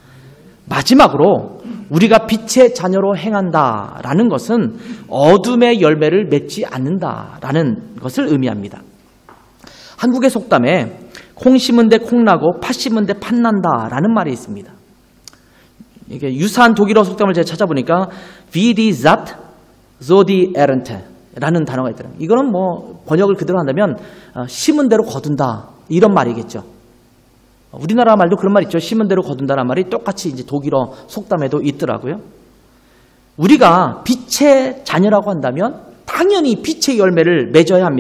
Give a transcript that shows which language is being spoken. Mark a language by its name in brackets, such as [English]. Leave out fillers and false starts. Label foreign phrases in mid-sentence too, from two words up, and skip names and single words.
[Korean] 마지막으로 우리가 빛의 자녀로 행한다라는 것은 어둠의 열매를 맺지 않는다라는 것을 의미합니다. 한국의 속담에 콩 심은 데 콩 나고 팥 심은 데 팥 난다라는 말이 있습니다. 이게 유사한 독일어 속담을 제가 찾아보니까 [German] wie die Saat, so die Ernte [Korean] 라는 단어가 있더라고요. 이거는 뭐 번역을 그대로 한다면 심은 대로 거둔다 이런 말이겠죠. 우리나라 말도 그런 말 있죠. 심은 대로 거둔다라는 말이 똑같이 이제 독일어 속담에도 있더라고요. 우리가 빛의 자녀라고 한다면 당연히 빛의 열매를 맺어야 합니다.